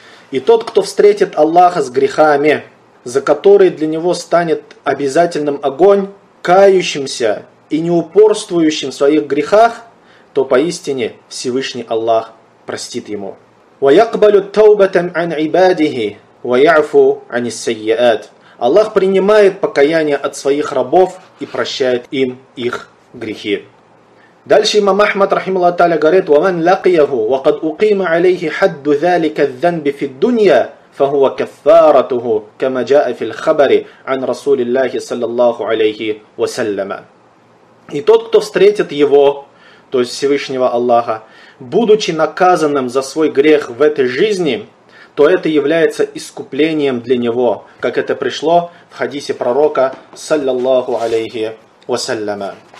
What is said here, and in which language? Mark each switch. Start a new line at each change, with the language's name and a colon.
Russian: И тот, кто встретит Аллаха с грехами, за которые для него станет обязательным огонь, кающимся и неупорствующим в своих грехах, то поистине Всевышний Аллах простит ему.
Arabic: وَيَقْبَلُ التَّوْبَةً عَنْ عِبَادِهِ وَيَعْفُ عَنِ السَّيِّئَاتِ.
Russian: Аллах принимает покаяние от своих рабов и прощает им их грехи. Дальше имам Ахмад, рахималлаху та'аля, говорит:
Arabic: وَمَنْ لَقِيَهُ وَقَدْ أُقِيمَ عَلَيْهِ حَدُّ ذَلِكَ الذَّنْبِ فِي الدُّنْيَا فَهُوَ كَفَّارَتُهُ كَمَا جَاءَ فِي الْخَبَرِ عَنْ رَسُولِ اللَّهِ صَلَّى اللَّهُ عَلَيْهِ وَسَلَّمَ.
Russian: И тот, кто встретит его, то есть Всевышнего Аллаха, будучи наказанным за свой грех в этой жизни, то это является искуплением для него, как это пришло в хадисе пророка, саллиллаху алейхи вассаляма.